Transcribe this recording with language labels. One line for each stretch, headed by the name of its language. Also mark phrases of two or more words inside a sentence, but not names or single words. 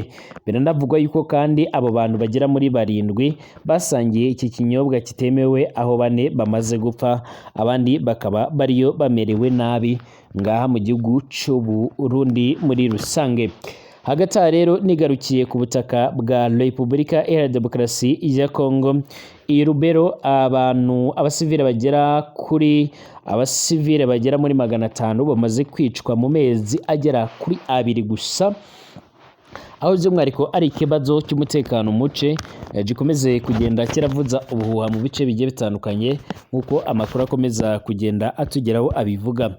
Kinyarwanda: Biranavugwa yuko kandi abo bantu bagera muri 7 basangiye iki kinyobwa kitemewe, aho 4 bamaze gupfa, abandi bakaba bariyo bamerewe nabi ngaha mu gihugu cy'u Burundi muri rusange. Hagati rero nigarukiye ku butaka bwa Repubulika Iharanira Demokarasi ya Kongo i Lubero, abasivile bagera muri 500 bamaze kwicwa mu mezi agera kuri 2 gusa, aho by'umwihariko ari ikibazo cy'umutekano muce gikomeze kugenda kiravuza ubuhuha mu bice bigiye bitandukanye nk'uko amakuru akomeza kugenda atugeraho abivuga.